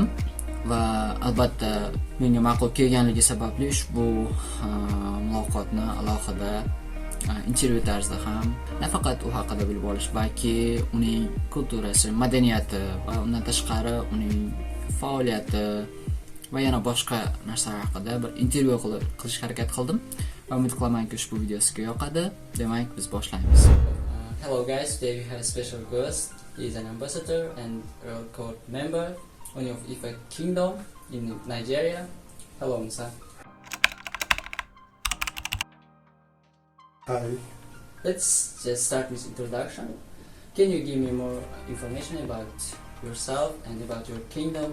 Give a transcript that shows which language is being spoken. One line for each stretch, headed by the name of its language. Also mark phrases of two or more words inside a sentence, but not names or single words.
Uzbek: Va albatta menga ma'qul kelganligi sababli ushbu muloqotni alohida intervyu tarzida ham nafaqat u haqida bilib olish, balki uning kulturasi, madaniyati va undan tashqari uning faoliyati va yana boshqa narsalar haqida bir intervyu qilishga harakat qildim. Va umid qilamanki ushbu video sizga yoqadi. Demak, biz boshlaymiz.
English: Hello guys, today we have a special guest. He is an ambassador and Royal Court member of Ifa Kingdom in Nigeria. Hello Musa. Hi. Let's just start with introduction. Can you give me more information about yourself and about your kingdom?